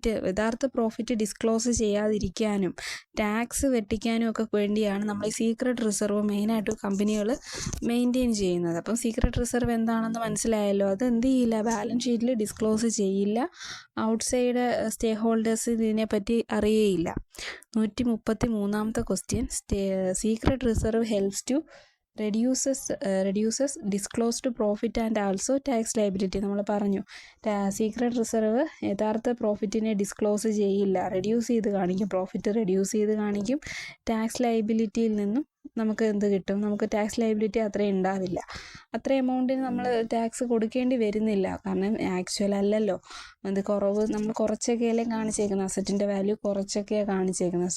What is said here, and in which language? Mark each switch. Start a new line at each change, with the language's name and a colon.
Malayalam: യഥാർത്ഥ profit disclose ചെയ്യാതിരിക്കാനും tax വെട്ടിക്കാനും ഒക്കെ വേണ്ടിയാണ് നമ്മൾ ഈ സീക്രട്ട് റിസർവ് മെയിനായിട്ട് കമ്പനികൾ മെയിൻറ്റെയിൻ ചെയ്യുന്നത്. അപ്പം സീക്രട്ട് റിസർവ് എന്താണെന്ന് മനസ്സിലായല്ലോ. അത് എന്ത് ചെയ്യില്ല, ബാലൻസ് ഷീറ്റിൽ ഡിസ്ക്ലോസ് ചെയ്യില്ല. ഔട്ട്സൈഡ് സ്റ്റേ ഹോൾഡേഴ്സ് ഇതിനെപ്പറ്റി അറിയേയില്ല.
English: 133ാമത്തെ question, secret reserve helps to reduces disclosed profit and also tax liability.
Malayalam: നമ്മൾ പറഞ്ഞു സീക്രട്ട് റിസർവ് യഥാർത്ഥ പ്രോഫിറ്റിനെ ഡിസ്ക്ലോസ് ചെയ്യില്ല, റെഡ്യൂസ് ചെയ്ത് കാണിക്കും, പ്രോഫിറ്റ് റെഡ്യൂസ് ചെയ്ത് കാണിക്കും. ടാക്സ് ലയബിലിറ്റിയിൽ നിന്നും നമുക്ക് എന്ത് കിട്ടും? നമുക്ക് ടാക്സ് ലയബിലിറ്റി അത്രയും ഉണ്ടാവില്ല. അത്ര എമൗണ്ടിന് നമ്മൾ ടാക്സ് കൊടുക്കേണ്ടി വരുന്നില്ല, കാരണം ആക്ച്വൽ അല്ലല്ലോ, അത് കുറവ്, നമ്മൾ കുറച്ചൊക്കെയല്ലേ കാണിച്ചേക്കുന്നത്, അസറ്റിൻ്റെ വാല്യൂ കുറച്ചൊക്കെയാണ് കാണിച്ചേക്കുന്നത്.